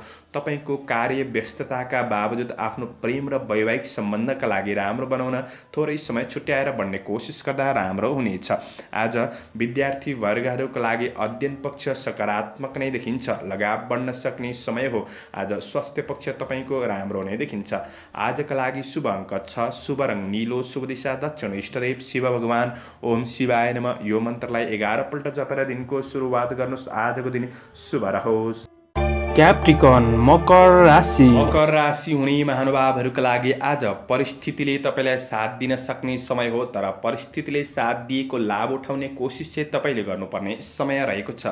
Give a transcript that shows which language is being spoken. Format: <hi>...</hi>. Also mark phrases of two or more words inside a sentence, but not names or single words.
<ne>तपाईँको कार्य व्यस्तताका बावजुद आफ्नो प्रेम र वैवाहिक सम्बन्धका लागि राम्रो बनाउन थोरै समय छुट्याएर बढ्ने कोसिस गर्दा राम्रो हुनेछ। आज विद्यार्थी वर्गहरूका लागि अध्ययन पक्ष सकारात्मक नै देखिन्छ। लगाव बढ्न सक्ने समय हो। आज स्वास्थ्य पक्ष तपाईँको राम्रो नै देखिन्छ। आजका लागि शुभ अङ्क 6, शुभ रङ नीलो, शुभ दिशा दक्षिण, इष्टदेव शिव भगवान।</ne> <sa>ओम शिवाय नमः</sa> <ne>यो मन्त्रलाई 11 पल्ट जपेर दिनको सुरुवात गर्नुहोस्। आजको दिन शुभ रहोस्। क्याप्रिकन मकर राशि हुने महानुभावहरूका लागि आज परिस्थितिले तपाईँलाई साथ दिन सक्ने समय हो, तर परिस्थितिले साथ दिएको लाभ उठाउने कोसिस चाहिँ तपाईँले गर्नुपर्ने समय रहेको छ।</ne>